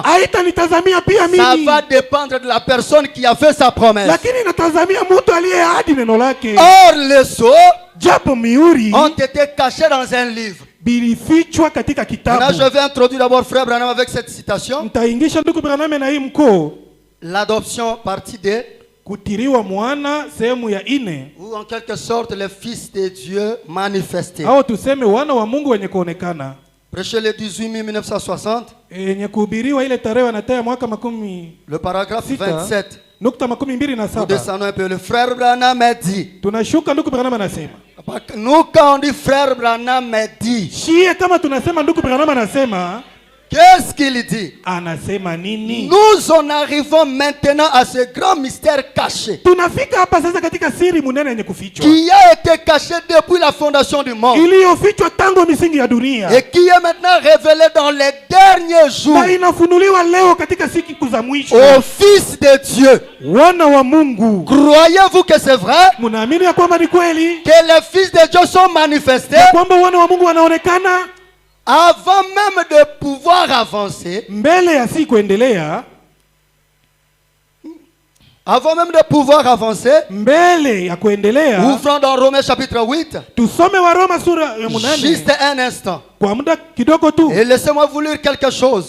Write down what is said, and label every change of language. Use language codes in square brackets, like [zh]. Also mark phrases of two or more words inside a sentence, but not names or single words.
[fr] Ça va dépendre de la personne qui a fait sa promesse. Or les sceaux ont été cachés dans un livre. Là, je vais introduire d'abord frère Branham avec cette citation. l'adoption partie 2, [sw] kutiriwa mwana sehemu ya 4, [fr] ou en quelque sorte le fils de Dieu manifesté. [sw] Au tuseme wana wa Mungu wenye kuonekana. [fr] Prêché le 18 mai 1960. [sw] Yenye kuhubiriwa ile tarehe wanataya mwaka [fr] le paragraphe 27. [sw] Nukta 27. [fr] Nous descendons un peu. Le frère Branham a dit. [sw] Tunashuka ndugu Branham anasema. [fr] Nous quand on dit frère Branham a dit. [sw] Shie kama tunasema ndugu Branham anasema. [fr] Qu'est-ce qu'il dit? [sw] Anasema nini? [fr] Nous en arrivons maintenant à ce grand mystère caché. [sw] Tunafika hapa sasa katika siri munene yenye kufichwa. [fr] Qui a été caché depuis la fondation du monde. [sw] Iliyofichwa tangu misingi ya dunia. [fr] Et qui est maintenant révélé dans les derniers jours. [sw] Na inafunuliwa leo katika siku za mwisho. [fr] Au Fils de Dieu. [sw] Wana wa Mungu. [fr] Croyez-vous que c'est vrai? [sw] Munaamini ya kwamba ni kweli? [fr] Que les fils de Dieu sont manifestés? [sw] Kwamba wana wa Mungu wanaonekana? [fr] Avant même de pouvoir avancer, avant même de pouvoir avancer, ouvrons dans Romains chapitre 8, juste un instant, et laissez-moi vous lire quelque chose.